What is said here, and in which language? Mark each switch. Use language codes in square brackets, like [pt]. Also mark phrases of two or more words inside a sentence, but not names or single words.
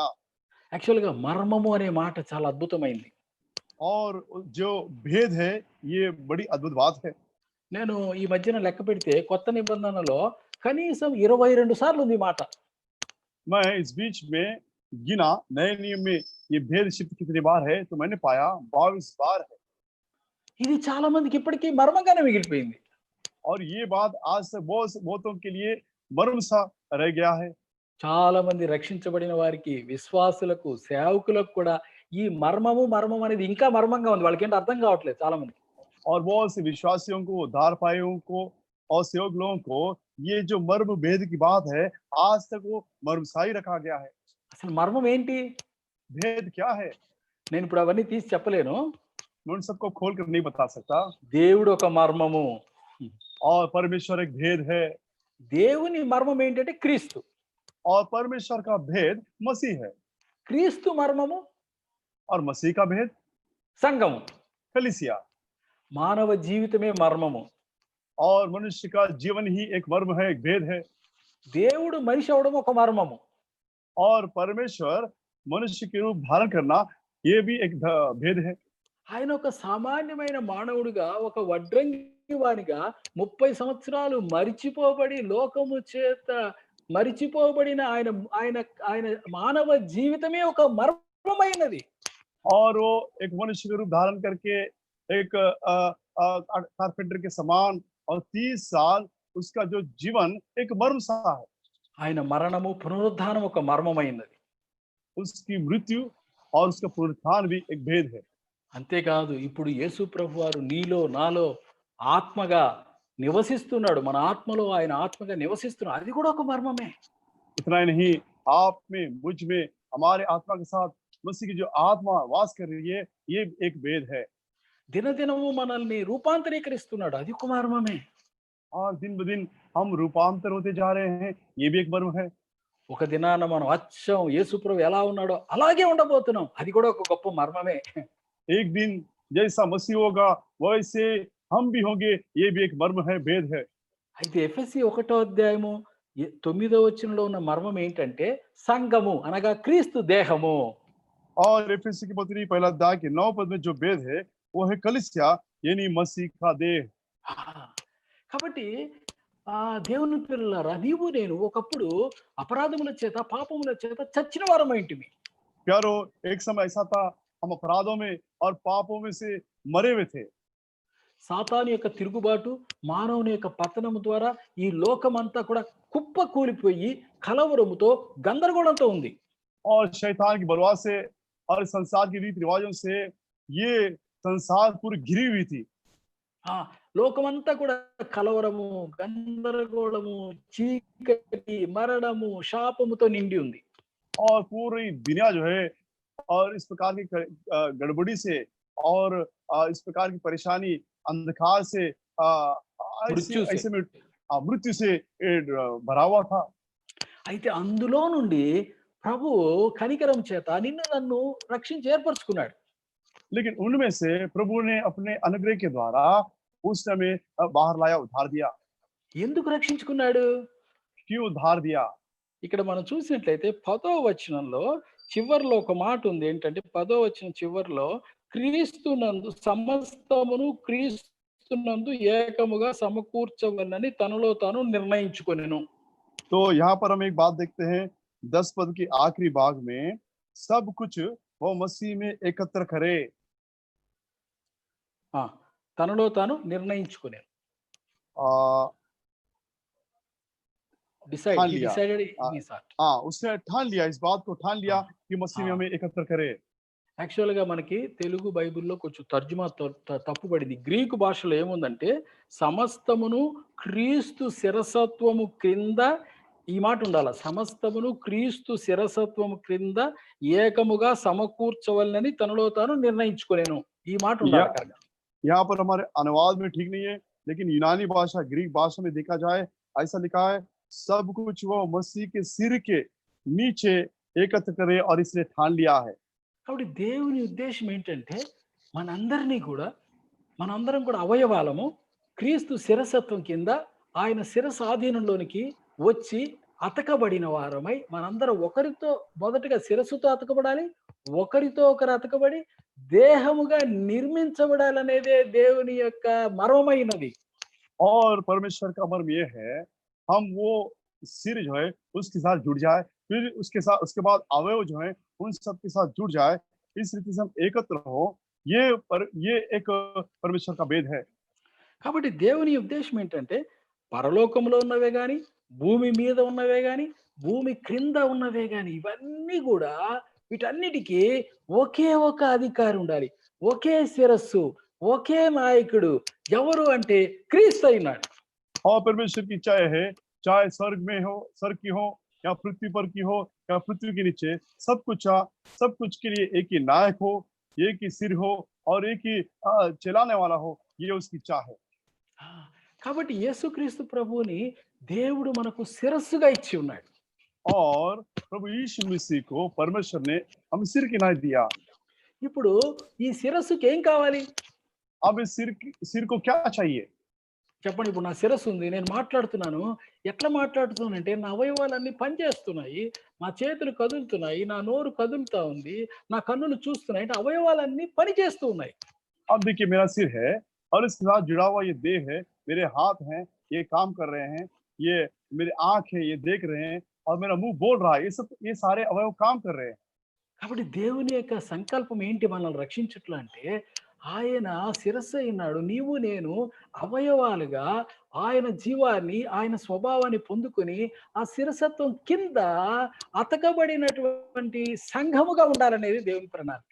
[te] యాక్చువల్ గా మర్మము అనే మాట చాలా అద్భుతమైంది. [hi] और जो भेद है ये बड़ी अद्भुत बात है। [te] నేను ఈ మధ్యన లెక్క పెడితే కొత్త నిబంధనలో కనీసం 22 సార్లు ఉంది మాట. [hi] मैं इस बीच में गिना नए नियम में ये भेद शब्द कितनी बार है तो मैंने पाया 22 बार है। [te] ఇది చాలా మందికి ఇప్పటికీ మర్మంగానే మిగిలిపోయింది. [hi] और ये बात आज तक बहुतों के लिए मर्म सा रह गया है। [te] చాలా మంది రక్షించబడిన వారికి, విశ్వాసులకు, సేవకులకు కూడా ఈ మర్మం అనేది ఇంకా మర్మంగా ఉంది. వాళ్ళకి ఏంటో అర్థం కావట్లేదు చాలా మంది. [hi] और बहुत से विश्वासियों को, उद्धार पायों को और सेवक लोगों को ये जो मर्म भेद की बात है आज तक वो मर्मसाई रखा गया है। [te] అసలు మర్మం ఏంటి? [hi] भेद क्या है? [te] నేను ఇప్పుడు అవన్నీ తీసి చెప్పలేను. [hi] मैं उन सबको खोल कर नहीं बता सकता। [te] దేవుడు ఒక మర్మము. [hi] और परमेश्वर एक भेद है। [te] దేవుని మర్మం ఏంటంటే క్రీస్తు. [hi] और परमेश्वर का भेद मसीह है। [te] క్రీస్తు మర్మము [hi] और मसीह का भेद [te] సంఘము. [hi] कलीसिया। [te] మానవ జీవితమే మర్మము. [hi] और मनुष्य का जीवन ही एक मर्म है, एक भेद है। [te] దేవుడు మనిషి అవడం ఒక మర్మము. [hi] और परमेश्वर मनुष्य के रूप धारण करना ये भी एक भेद है। [te] ఆయన ఒక సామాన్యమైన మానవుడిగా, ఒక వడ్రంగి వానిగా 30 సంవత్సరాలు మరిచిపోబడి లోకము చేత మరిచిపోబడిన ఆయన ఆయన ఆయన మానవ జీవితమే ఒక మర్మమైనది. [hi] और वो एक मनुष्य के रूप धारण करके एक कारपेंटर के समान और 30 साल उसका जो जीवन एक मर्म सा है। [te] ఆయన మరణము పునరుద్ధానం ఒక మర్మమైనది. [hi] उसकी मृत्यु और उसका पुनरुत्थान भी एक भेद है। [te] అంతేకాదు ఇప్పుడు యేసు ప్రభువారు నీలో నాలో ఆత్మగా నివసిస్తున్నాడు. మన ఆత్మలో ఆయన ఆత్మగా నివసిస్తున్నాడు. అది కూడా ఒక మర్మమే. [hi] इतना ही नहीं, आप में, मुझ में, हमारे आत्मा के साथ मसीह की जो आत्मा वास कर रही है, ये एक भेद है। [te] దినదినము మనల్ని రూపాంతరీకరిస్తున్నాడు. అది ఒక మర్మమే. [hi] और दिन ब दिन हम रूपांतर होते जा रहे हैं, ये भी एक मर्म है। [te] ఒక దినాన మనం అచ్చం యేసు ప్రభు ఎలా ఉన్నాడో అలాగే ఉండబోతున్నాం. అది కూడా ఒక గొప్ప మర్మమే. [hi] एक दिन जैसा मसीह होगा वैसे हम भी होंगे, ये भी एक मर्म है, भेद है। [te] అయితే ఎఫెసీ 1వ అధ్యాయము 9వ వచనంలో ఉన్న మర్మం ఏంటంటే సంఘము అనగా క్రీస్తు దేహము. [hi] और एफेसी की पत्री पहला अध्याय के 9 पद में जो भेद है वो है कलीसिया यानी मसीह का देह। [te] కాబట్టి దేవుని పిల్లలారా, నీవు నేను ఒకప్పుడు అపరాధముల చేత పాపముల చేత చచ్చిన వారమైంటిమి. [hi] प्यारो, एक समय ऐसा था हम अपराधों में और पापों में से मरे हुए थे। [te] సాతాను యొక్క తిరుగుబాటు, మానవుని యొక్క పతనము ద్వారా ఈ లోకమంతా కూడా కుప్ప కూలిపోయి కలవరముతో గందరగోళంతో ఉంది. [hi] और शैतान की बलवा से और संसार के रीति रिवाजों से ये संसार पूरी घिरी हुई थी। [te] లోకమంతా కూడా కలవరము, గందరగోళము, చీకటి, మరణము, శాపముతో నిండి ఉంది. [hi] और पूरी दुनिया जो है और इस प्रकार की गड़बड़ी से और इस प्रकार की परेशानी, अंधकार से, ऐसे में मृत्यु से भरा हुआ था। [te] అయితే అందులో నుండి ప్రభు కనికరం చేత నిన్ను నన్ను రక్షించి ఏర్పరచుకున్నాడు. [hi] लेकिन उनमें से प्रभु ने अपने अनुग्रह के द्वारा उस समय बाहर लाया, उद्धार दिया। [te] ఎందుకు రక్షించుకున్నాడు? [hi] क्यों उद्धार दिया? [te] ఇక్కడ మనం చూసినట్లయితే 10వ వచనంలో చివర్లో ఒక మాట ఉంది. ఏంటంటే 10వ వచనం చివర్లో క్రీస్తునందు సమస్తమును క్రీస్తునందు ఏకముగా సమకూర్చవలనని తనలో తాను నిర్ణయించుకొనెను. [hi] तो यहाँ पर हम एक बात देखते हैं 10 पद की आखिरी भाग में, सब कुछ वो मसीह में एकत्र करे। [te] తనలో తాను నిర్ణయించుకొనెను. [hi] उसने ठान लिया, इस बात को ठान लिया कि मसीह में हमें एकत्र करे। [te] యాక్చువల్ గా మనకి తెలుగు బైబిల్లో కొంచెం తర్జుమా తప్పుపడింది. గ్రీకు భాషలో ఏముందంటే సమస్తమును క్రీస్తు శిరసత్వము క్రింద, ఈ మాట ఉండాలి, సమస్తమును క్రీస్తు శిరసత్వము క్రింద ఏకముగా సమకూర్చవలనని తనలో తాను నిర్ణయించుకొనెను. ఈ మాట ఉండాలి. [hi] यहाँ पर हमारे अनुवाद में ठीक नहीं है, लेकिन यूनानी भाषा, ग्रीक भाषा में देखा जाए ऐसा लिखा है, सब कुछ वो मसीह के सिर के नीचे एकत्र करे और इसने ठान लिया है। [te] కాబట్టి దేవుని ఉద్దేశం ఏంటంటే మనందరం కూడా అవయవాలము క్రీస్తు శిరసత్వం కింద ఆయన శిరస్సు ఆధీనంలోనికి వచ్చి అతకబడిన వారమై మనందరం ఒకరితో మొదటగా శిరస్సుతో అతకబడాలి, ఒకరితో ఒకరు అతకబడి దేహముగా నిర్మించబడాలనేదే దేవుని యొక్క మర్మమైనది. [hi] और परमेश्वर का मर्म ये है, हम वो सिर जो है उसके साथ जुड़ जाए, फिर उसके बाद अवयव जो है उन सब के साथ जुड़ जाए, इस रीति से हम एकत्र हो। ये एक परमेश्वर का भेद है। [te] కాబట్టి దేవుని ఉద్దేశం ఏంటంటే పరలోకంలో ఉన్నవే గాని, భూమి మీద ఉన్నవే గాని, భూమి క్రింద ఉన్నవే గాని, ఇవన్నీ కూడా వీటన్నిటికీ ఒకే ఒక అధికారి ఉండాలి, ఒకే శిరస్సు, ఒకే నాయకుడు. ఎవరు అంటే క్రీస్తు అయినాడు. [hi] और परमेश्वर की इच्छा है, चाहे स्वर्ग में हो, स्वर्ग की हो या पृथ्वी पर की हो या पृथ्वी के नीचे, सब कुछ के लिए एक ही नायक हो, एक ही सिर हो और एक ही चलाने वाला हो, ये उसकी इच्छा है। [te] కాబట్టి యేసుక్రీస్తు ప్రభువుని దేవుడు మనకు శిరస్సుగా ఇచ్చి ఉన్నాడు. [hi] और प्रभु यीशु मसीह को परमेश्वर ने हम सिर की नाम दिया। [te] ఇప్పుడు ఈ శిరస్సుకి ఏం కావాలి? [hi] अब इस सिर को क्या चाहिए? [te] చెప్పండి, ఇప్పుడు నా శిరస్సు ఉంది, నేను మాట్లాడుతున్నాను. ఎట్లా మాట్లాడుతున్నానంటే నా అవయవాలన్నీ పనిచేస్తున్నాయి, నా చేతులు కదులుతున్నాయి, నా నోరు కదులుతా ఉంది, నా కన్నులు చూస్తున్నాయి, అంటే అవయవాలన్నీ పనిచేస్తూ ఉన్నాయి. [hi] अब देखिए मेरा सिर है और इसके साथ जुड़ा हुआ ये देह है, मेरे हाथ हैं, ये काम कर रहे हैं, ये मेरे आंख है, ये देख रहे हैं, और मेरा मुंह बोल रहा है, ये सारे अवयव काम कर रहे हैं। [te] కాబట్టి దేవుని యొక్క సంకల్పం ఏంటి మనల్ని రక్షించట్లా అంటే, ఆయన శిరస్సు అయినాడు, నీవు నేను అవయవాలుగా ఆయన జీవాన్ని, ఆయన స్వభావాన్ని పొందుకొని ఆ శిరసత్వం కింద అతకబడినటువంటి సంఘముగా ఉండాలనేది దేవుని ప్రణాళిక.